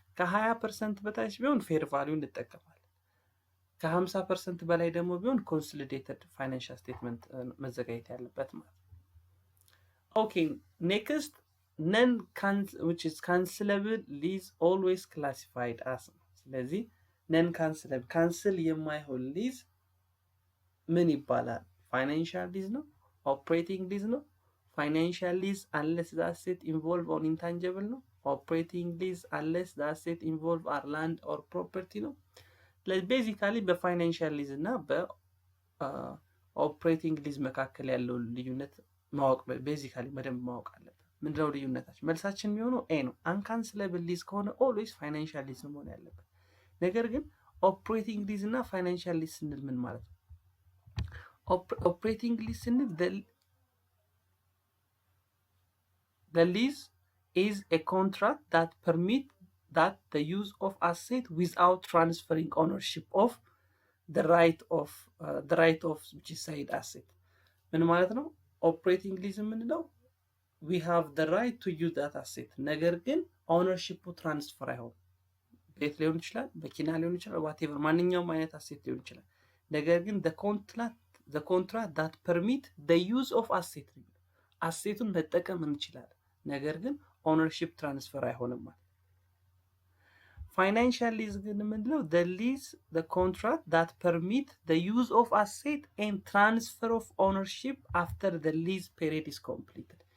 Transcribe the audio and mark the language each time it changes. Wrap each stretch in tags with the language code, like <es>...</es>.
<am>ከ20% በታች ቢሆን ፌር ቫሊዩ እንጠቀማለን። ከ50% በላይ ደግሞ ቢሆን ኮንሶሊዴትድ ፋይናንሻል ስቴትመንት መዘጋጀት ያለበት ማለት ነው። ኦኬ ኔክስት ነን</am> <en>which is cancelable lease always classified as</en> <am>ነው። ስለዚህ ነን ካንስለብል ካንስል የማይሆን ሊዝ ምን ይባላል? ፋይናንሻል ሊዝ ነው? ኦፕሬቲንግ ሊዝ ነው?</am> <en>ፋይናንሻል ሊዝ unless the asset involved on intangible ነው? ኦፕሬቲንግ ሊዝ unless the asset involved are land or property ነው?</en> <am>ስለዚህ ቤዚካሊ በፋይናንሻል ሊዝ እና በኦፕሬቲንግ ሊዝ መካከል ያለው ልዩነት ማወቅ ቤዚካሊ በደንብ ማወቅ አለብን። ምንድነው ልዩነታቸው? መልሳችን የሚሆነው ኤ ነው። አንካንስለብል ሊዝ ከሆነ ኦልዌይስ ፋይናንሻል ሊዝ መሆን ያለበት። ነገር ግን ኦፕሬቲንግ ሊዝ እና ፋይናንሻል ሊዝ ስንል ምን ማለት ነው?</am> <en>ኦፕሬቲንግ ሊዝ ስንል the lease is a contract that permit that the use of asset without transferring ownership of the right of which is said asset.</en> <am>ምን ማለት ነው? ኦፕሬቲንግ ሊዝ የምንለው</am> <en>we have the right to use that asset</en> <am>ነገር ግን ኦውነርሺፑ ትራንስፈር አይሆንም። ቤት ሊሆን ይችላል፣ መኪና ሊሆን ይችላል፣ ዋቴቨር ማንኛውም አይነት አሴት ሊሆን ይችላል። ነገር ግን</am> <en>the contract that permit the use of asset</en> <am>አሴቱን መጠቀም እንችላለን፣ ነገር ግን ኦውነርሺፕ ትራንስፈር አይሆንም ማለት። ፋይናንሻል ሊዝ ግን ምንድነው?</am> <en>the contract that permit the use of asset and transfer of ownership after the lease period is completed.</en>